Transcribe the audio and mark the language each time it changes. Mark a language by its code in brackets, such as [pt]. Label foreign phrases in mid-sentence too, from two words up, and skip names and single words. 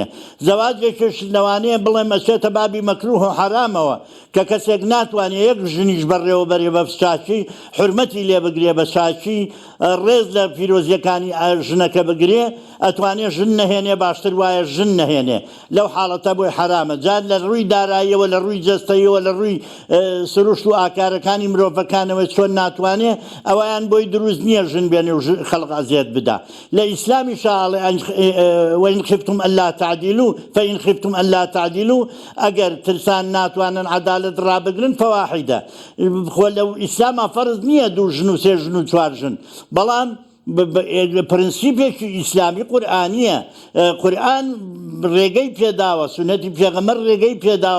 [ckb] زەواجێکش لەوانەیە بڵێم ئەچێتە بابی مەکروه و حرامەوە کە کەسێک ناتوانێت یەک ژنیش بەڕێوە بەرێ بە چاچی حرمەتی لێ بگرێ بە چاچی ڕێز لە پیرۆزیەکانی ژنەکە بگرێ، ئەتوانێت ژن نەهێنێ باشتر وایە ژن نەهێنێ. لەو حاڵەتە بۆی حرامە. جار لە ڕووی داراییەوە لە ڕووی جەستەیەوە لە ڕووی سروشت و ئاکارەکانی مرۆڤەکانەوە چۆن ناتوانێ ئەویان بۆی دروست نییە ژن بێنێ و خەڵق ئەزیێت بدا. لە ئیسلامی شاڵێ [ar] وإن خفتم ألا تعدلوا فإن خفتم ألا تعدلوا [ckb] ئەگەر ترسان ناتوانن عەدالەت ڕابگرن [ar] فواحدە. [ckb] خۆ لەو ئیسلامە فەرز نییە دوو ژن و سێ ژن و چوار ژن، بەڵام پرینسیپێکی ئیسلامی قورئانیە. قورئان ڕێگەی پێداوە، سونەتی پێغەمبەر ڕێگەی پێداوە.